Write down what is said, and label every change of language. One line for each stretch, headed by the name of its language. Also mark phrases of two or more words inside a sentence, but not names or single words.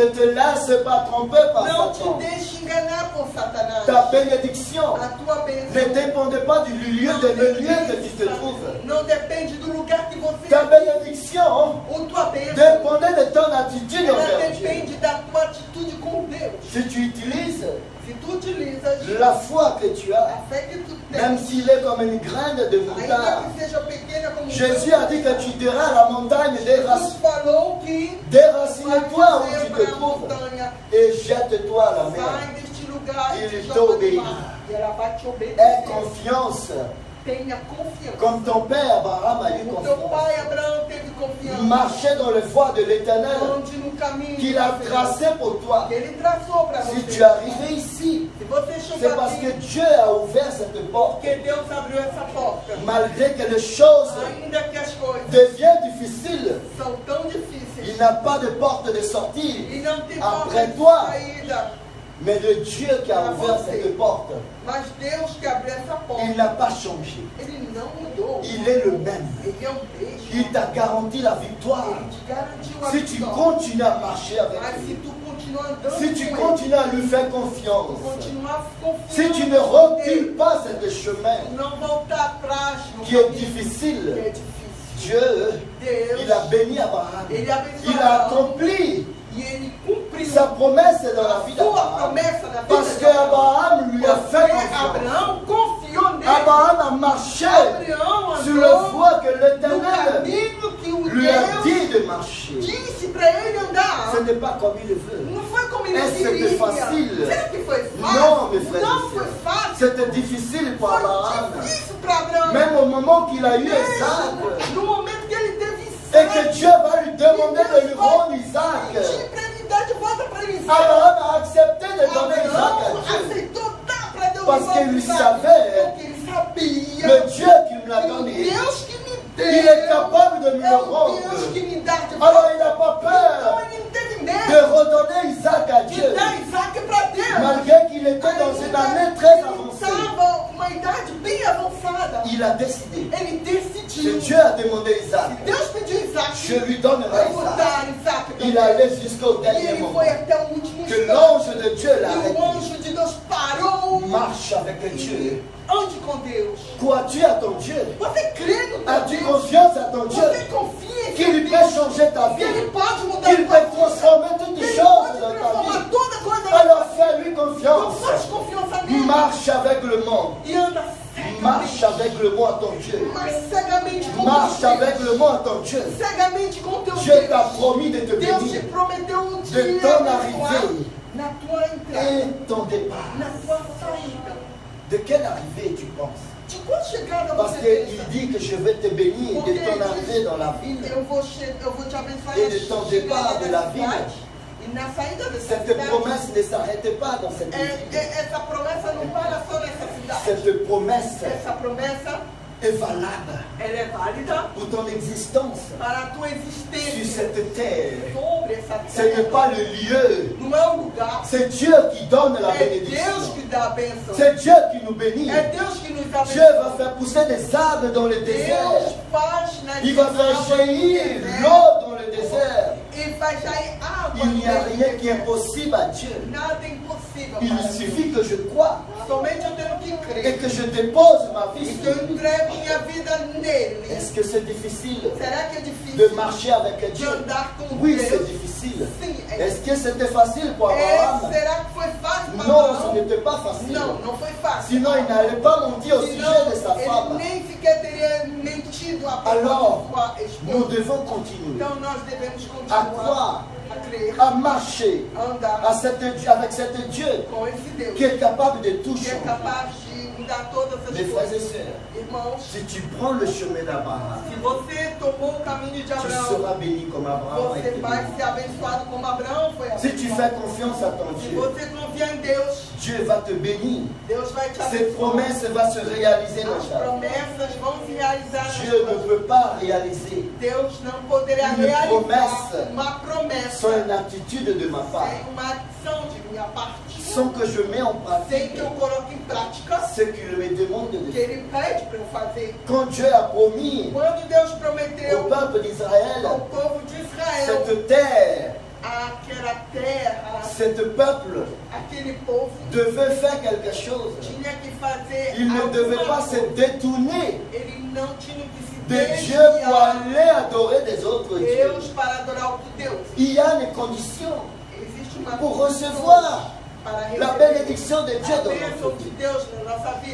French: laisse pas tromper par
Portuguese: Não
French: Satan.
Portuguese: te deixe enganar por Satanás.
French: Ta bénédiction
Portuguese: A tua bênção
French: ne dépendait pas du lieu, de le lieu que tu te trouves.
Portuguese: não depende do lugar que você
French: Ta bénédiction
Portuguese: ou tua bênção.
French: dépendait de ton attitude
Portuguese: Ela
French: envers Dieu.
Portuguese: depende da tua atitude com Deus.
French: Si tu utilises
Portuguese: Se tu utilizas
French: la foi que tu
Portuguese: a
French: as,
Portuguese: fé que tu
French: même
Portuguese: tens,
French: s'il est comme une graine de
Portuguese: ainda
French: moutarde,
Portuguese: que seja pequena como
French: Jésus a dit que tu diras à la montagne
Portuguese: Jesus falou que
French: déracine-toi
Portuguese: vai
French: où
Portuguese: dizer
French: tu
Portuguese: para
French: te
Portuguese: a
French: trouves
Portuguese: montanha,
French: et jette-toi à la mer.
Portuguese: sai deste lugar e
French: Il
Portuguese: te joga no
French: t'obéit.
Portuguese: mar. E ela vai te
French: Aie
Portuguese: obedecer.
French: confiance,
Portuguese: Tenha confiança.
French: comme ton père Abraham a eu
Portuguese: O teu
French: confiance.
Portuguese: pai Abraão teve confiança.
French: Marcher dans les voies de l'Éternel
Portuguese: Onde no caminho
French: qu'il a tracé pour toi.
Portuguese: que ele traçou para
French: Si
Portuguese: você.
French: tu es arrivé ici,
Portuguese: Se você
French: c'est
Portuguese: chegou
French: parce que
Portuguese: aqui,
French: Dieu a ouvert cette porte.
Portuguese: porque Deus abriu essa porta.
French: Malgré que les choses
Portuguese: Ainda que as coisas
French: deviennent difficiles,
Portuguese: são tão
French: il
Portuguese: difíceis
French: n'a pas de porte de sortie,
Portuguese: e não tem
French: Après
Portuguese: porta de
French: toi.
Portuguese: saída,
French: mais le Dieu qui a ouvert cette porte,
Portuguese: mas Deus que abriu essa porta,
French: il n'a pas changé.
Portuguese: ele não mudou.
French: Il est le même.
Portuguese: Ele é o mesmo.
French: Il t'a garanti la victoire.
Portuguese: Ele te garantiu a
French: Si tu
Portuguese: vitória.
French: continues à marcher avec
Portuguese: Mas se
French: lui,
Portuguese: tu continuar andando
French: si tu
Portuguese: com
French: continues à lui faire
Portuguese: ele,
French: confiance,
Portuguese: continuar confiando
French: si tu ne
Portuguese: nele,
French: recules pas ce chemin
Portuguese: não voltar atrás no
French: qui est
Portuguese: caminho que
French: difficile,
Portuguese: é difícil.
French: Dieu,
Portuguese: Deus,
French: il a béni Abraham.
Portuguese: ele abençoou
French: Il a
Portuguese: Abraão
French: accompli
Portuguese: e ele cumpriu
French: sa promesse dans la vie
Portuguese: sua
French: d'Abraham.
Portuguese: promessa da vida
French: Parce
Portuguese: de
French: qu'Abraham lui a fait
Portuguese: Porque
French: confiance.
Portuguese: Abraão confiou nele.
French: Abraham a marché
Portuguese: Abraão
French: sur le
Portuguese: andou
French: voie que
Portuguese: no
French: l'Éternel
Portuguese: caminho que o
French: lui a
Portuguese: Deus
French: dit de marcher.
Portuguese: disse para ele andar.
French: Ce n'est pas comme il le veut.
Portuguese: Não foi como ele
French: Est-ce que
Portuguese: queria.
French: c'était facile?
Portuguese: Será que foi fácil?
French: Non, mes frères
Portuguese: Não
French: et
Portuguese: foi
French: sœurs.
Portuguese: fácil.
French: C'était difficile pour Abraham.
Portuguese: Foi difícil para Abraão.
French: Même au moment qu'il a eu Isaac,
Portuguese: Mesmo no momento que ele teve
French: et que Dieu va lui demander de lui rendre Isaac,
Portuguese: pedir para ele dar de volta para Isaac.
French: Abraham a accepté de donner Isaac
Portuguese: Abraão
French: à Dieu.
Portuguese: aceitou dar para Deus.
French: Parce
Portuguese: de volta
French: qu'il
Portuguese: Isaac.
French: savait
Portuguese: Porque ele sabia
French: le Dieu qui me l'a
Portuguese: que o
French: donné,
Portuguese: Deus que me deu
French: il est capable de me
Portuguese: é
French: le
Portuguese: o Deus
French: rendre.
Portuguese: que me dá de volta.
French: Alors il n'a pas
Portuguese: Então
French: peur
Portuguese: ele não teve
French: de
Portuguese: medo
French: redonner Isaac à
Portuguese: de
French: Dieu,
Portuguese: dar Isaac para Deus.
French: malgré qu'il était dans une année très avancée.
Portuguese: Estava com uma idade bem avançada.
French: Il a décidé.
Portuguese: Ele decidiu.
French: Si Dieu a demandé Isaac,
Portuguese: Deus pediu Isaac.
French: je lui donnerai
Portuguese: Eu vou
French: Isaac.
Portuguese: dar Isaac para
French: Il
Portuguese: Deus.
French: allait jusqu'au
Portuguese: E
French: dernier
Portuguese: ele
French: moment.
Portuguese: foi até o último
French: Que
Portuguese: instante.
French: l'ange de Dieu
Portuguese: E
French: l'a
Portuguese: o
French: arrêté.
Portuguese: anjo de Deus parou.
French: Marche avec Dieu.
Portuguese: Ande com Deus.
French: Crois-tu à ton Dieu?
Portuguese: Você crê no teu
French: As-tu
Portuguese: Deus?
French: confiance à ton Dieu?
Portuguese: Você confia em
French: Qu'il
Portuguese: Deus?
French: peut changer ta
Portuguese: Que
French: vie?
Portuguese: Ele pode mudar
French: Qu'il
Portuguese: a tua
French: peut
Portuguese: vida.
French: transformer toutes
Portuguese: Que Ele
French: choses
Portuguese: pode
French: dans ta
Portuguese: transformar
French: vie?
Portuguese: toda coisa na
French: Alors
Portuguese: tua
French: fais-lui
Portuguese: vida. Então
French: confiance.
Portuguese: faz confiança nele.
French: Marche avec le monde.
Portuguese: E anda
French: Marche
Portuguese: cegamente.
French: avec le monde à ton Dieu.
Portuguese: Mas cegamente com
French: Marche
Portuguese: teu
French: avec
Portuguese: Deus.
French: le monde à ton Dieu.
Portuguese: Cegamente com teu
French: Dieu
Portuguese: Deus.
French: t'a promis de te
Portuguese: Deus te
French: bénir.
Portuguese: prometeu um
French: De
Portuguese: dia
French: ton
Portuguese: abençoar
French: arrivée
Portuguese: na tua entrada,
French: et ton départ.
Portuguese: na tua saída.
French: De quelle arrivée tu penses?
Portuguese: De qual chegada
French: Parce
Portuguese: você
French: qu'il
Portuguese: pensa?
French: dit que je vais te bénir de ton arrivée dans la ville.
Portuguese: Eu vou te abençoar
French: Et
Portuguese: na
French: de ton
Portuguese: chegada
French: départ de la
Portuguese: da
French: ville.
Portuguese: cidade e na saída dessa
French: Cette
Portuguese: cidade.
French: promesse ne s'arrête pas dans cette ville.
Portuguese: Essa promessa não para só nessa cidade.
French: Cette promesse
Portuguese: Essa promessa,
French: est valable
Portuguese: ela é válida
French: pour ton existence
Portuguese: para a tua
French: sur
Portuguese: existência
French: cette terre.
Portuguese: sobre essa
French: Ce n'est
Portuguese: terra.
French: pas le lieu.
Portuguese: Não é um lugar.
French: C'est Dieu qui donne la
Portuguese: É Deus
French: bénédiction.
Portuguese: que dá a bênção.
French: C'est Dieu qui nous bénit.
Portuguese: É Deus que nos abençoa.
French: Dieu va faire pousser des arbres dans le
Portuguese: Deus
French: désert.
Portuguese: faz nas
French: Il va faire
Portuguese: árvores do
French: jaillir
Portuguese: deserto.
French: l'eau dans le désert.
Portuguese: E faz jair água.
French: Il n'y a
Portuguese: no
French: rien qui est
Portuguese: deserto.
French: impossible à Dieu.
Portuguese: Nada é impossível
French: Il
Portuguese: para
French: suffit
Portuguese: Deus.
French: que je croie
Portuguese: Somente eu tenho que
French: et
Portuguese: crer.
French: que je dépose ma vie
Portuguese: E que
French: sur
Portuguese: eu
French: lui.
Portuguese: entrego minha vida nele.
French: Est-ce que c'est difficile
Portuguese: Será que é difícil
French: de marcher avec
Portuguese: de
French: Dieu?
Portuguese: andar com
French: Oui,
Portuguese: Deus?
French: c'est difficile.
Portuguese: Sim, é.
French: Est-ce que c'était facile pour Abraham?
Portuguese: Será que foi fácil para
French: Non,
Portuguese: Abraão?
French: ce n'était pas facile.
Portuguese: Não, não foi fácil.
French: Sinon, il n'allait pas mentir au
Portuguese: Senão,
French: sujet de sa
Portuguese: ele
French: femme.
Portuguese: nem sequer teria mentido a
French: Alors,
Portuguese: sua
French: nous
Portuguese: esposa.
French: devons continuer
Portuguese: Então nós devemos
French: à
Portuguese: continuar
French: croire,
Portuguese: a crer,
French: à marcher
Portuguese: a andar
French: avec cet Dieu
Portuguese: com esse Deus
French: qui est capable de tout
Portuguese: que é
French: changer.
Portuguese: capaz de mudar todas as
French: Mes frères et
Portuguese: coisas.
French: sœurs,
Portuguese: Irmãos,
French: si tu prends le chemin d'Abraham,
Portuguese: se você tomou o caminho de
French: tu
Portuguese: Abraão,
French: seras béni comme Abraham a
Portuguese: você
French: été
Portuguese: vai
French: béni.
Portuguese: ser abençoado como Abraão foi
French: Si tu fais
Portuguese: abençoado.
French: confiance à ton
Portuguese: Se
French: Dieu,
Portuguese: você confia em Deus,
French: Dieu va te bénir.
Portuguese: Deus vai te
French: Ces
Portuguese: abençoar.
French: promesses vont se réaliser dans
Portuguese: As
French: ta vie.
Portuguese: promessas vão se realizar. nas
French: Dieu ne
Portuguese: tuas
French: peut pas réaliser
Portuguese: Deus não poderia
French: Une
Portuguese: realizar
French: promesse.
Portuguese: uma promessa
French: sans une attitude de ma part,
Portuguese: sem uma ação de minha parte,
French: sans que je mette en
Portuguese: sem
French: pratique
Portuguese: que eu coloque em prática
French: ce qu'il me demande de
Portuguese: o que
French: faire.
Portuguese: Ele pede para eu fazer.
French: Quand Dieu a promis
Portuguese: Quando Deus
French: au
Portuguese: prometeu
French: peuple d'Israël
Portuguese: ao povo de Israel
French: cette terre Ce peuple devait faire quelque chose. Il ne devait pas se détourner de Dieu pour aller adorer des autres dieux. Il y a des conditions pour recevoir la bénédiction de Dieu dans notre vie.